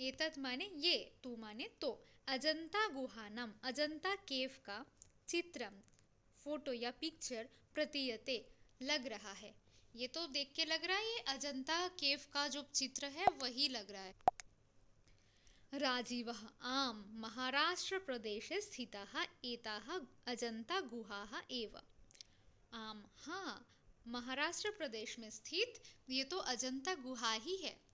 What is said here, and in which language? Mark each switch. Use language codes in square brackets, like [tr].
[hi] एतत् माने ये, तू माने तो, [sa] अजंता गुहानम [hi] अजंता केव का चित्रम फोटो या पिक्चर प्रतीयते लग रहा है। ये तो देख के लग रहा है ये अजंता केव का जो चित्र है वही लग रहा है। [sa] राजीवः आम महाराष्ट्र प्रदेशे स्थिताः एताः अजंता गुहाः एव। [hi] आम हाँ, महाराष्ट्र प्रदेश में स्थित ये तो अजंता गुहा ही है।